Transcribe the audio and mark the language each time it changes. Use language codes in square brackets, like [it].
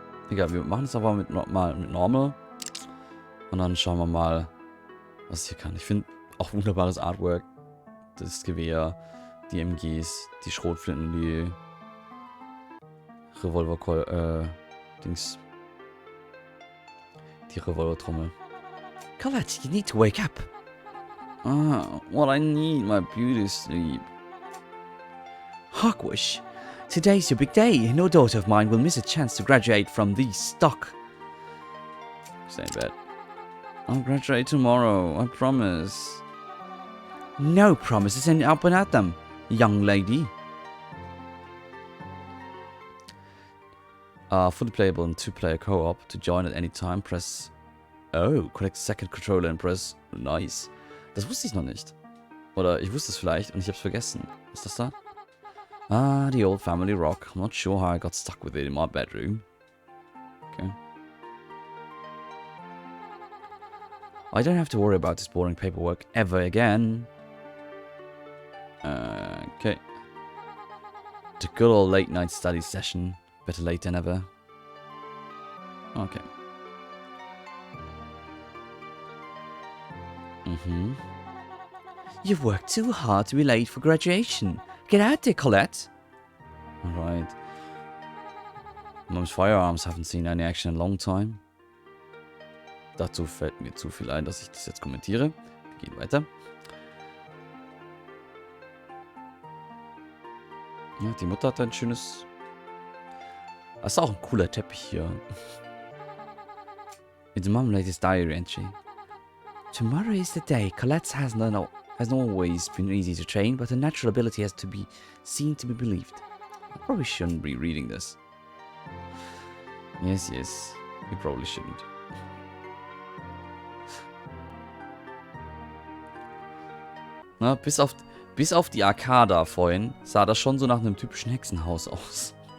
[de] Egal, wir machen es aber mit Normal. Und dann schauen wir mal, was hier kann. Ich finde auch wunderbares Artwork. Das Gewehr, die MGs, die Schrotflinten, die Dings. Die Revolvertrommel. [en] Colette, you need to wake up. Well, I need my beauty sleep. Hogwash, today's your big day. No daughter of mine will miss a chance to graduate from the stock. Stay in bed. I'll graduate tomorrow, I promise. No promises and up and at them, young lady. Fully playable in 2-player co-op. To join at any time, press... Oh, collect second controller and press... Nice. [de] Das wusste ich noch nicht. Oder ich wusste es vielleicht und ich hab's vergessen. Was ist das da? [en] The old family rock. I'm not sure how I got stuck with it in my bedroom. Okay. I don't have to worry about this boring paperwork ever again. Okay. The good old late night study session. Better late than ever. Okay. You've worked too hard to be late for graduation. Get out there, Colette. Alright. Mom's firearms haven't seen any action in a long time. [de] Dazu fällt mir zu viel ein, dass ich das jetzt kommentiere. Wir gehen weiter. Ja, die Mutter hat ein schönes... Das ist auch ein cooler Teppich hier. [en] It's Mom's latest diary entry. Tomorrow is the day. Colette has not always been easy to train, but her natural ability has to be seen to be believed. I probably shouldn't be reading this. Yes, you probably shouldn't. [de] Na, bis auf die Arcada vorhin sah das schon so nach einem typischen Hexenhaus aus.